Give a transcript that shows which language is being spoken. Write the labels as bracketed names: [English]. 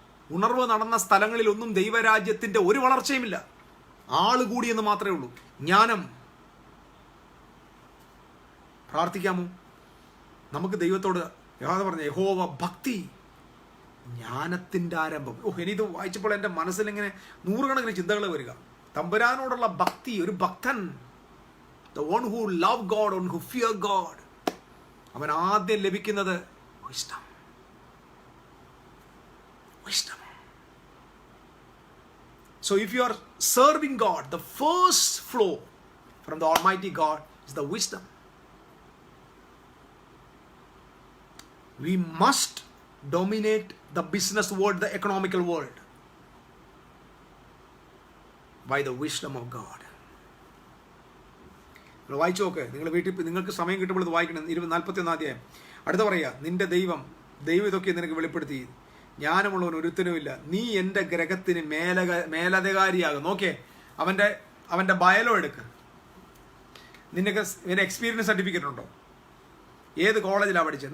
[Malayalam] ഉണർവ് നടന്ന സ്ഥലങ്ങളിലൊന്നും ദൈവരാജ്യത്തിന്റെ ഒരു വളർച്ചയുമില്ല. ആള് കൂടിയെന്ന് മാത്രമേ ഉള്ളൂ. ജ്ഞാനം. പ്രാർത്ഥിക്കാമോ? നമുക്ക് ദൈവത്തോട് യഹോവ പറഞ്ഞ യഹോവ ഭക്തി ജ്ഞാനത്തിന്റെ ആരംഭം. ഇനിയിത് വായിച്ചപ്പോൾ എൻ്റെ മനസ്സിലിങ്ങനെ നൂറുകണക്കിന് ചിന്തകൾ വരിക. തമ്പുരാനോടുള്ള ഭക്തി, ഒരു ഭക്തൻ, [English] the one who love God, one who fear God, [Malayalam] അവൻ ആദ്യം ലഭിക്കുന്നത് [English] wisdom. So if you are serving God, the first flow from the Almighty God is the wisdom. We must dominate the business world, the economical world, by the wisdom of God. [Malayalam] നിങ്ങൾ വായിച്ചു നോക്ക്. നിങ്ങൾ വീട്ടിൽ നിങ്ങൾക്ക് സമയം കിട്ടുമ്പോൾ ഇത് വായിക്കണം. 41-ാം അധ്യായം. അടുത്ത പറയുക, നിന്റെ ദൈവം ഇതൊക്കെ നിനക്ക് വെളിപ്പെടുത്തി. ജ്ഞാനമുള്ളവൻ ഒരുത്തനുമില്ല. നീ എൻ്റെ ഗ്രഹത്തിന് മേലധികാരിയാകും. നോക്കിയേ, അവൻ്റെ ബയലോ എടുക്ക്. നിന്റെ എക്സ്പീരിയൻസ് സർട്ടിഫിക്കറ്റ് ഉണ്ടോ? ഏത് കോളേജിലാണ് പഠിച്ചത്?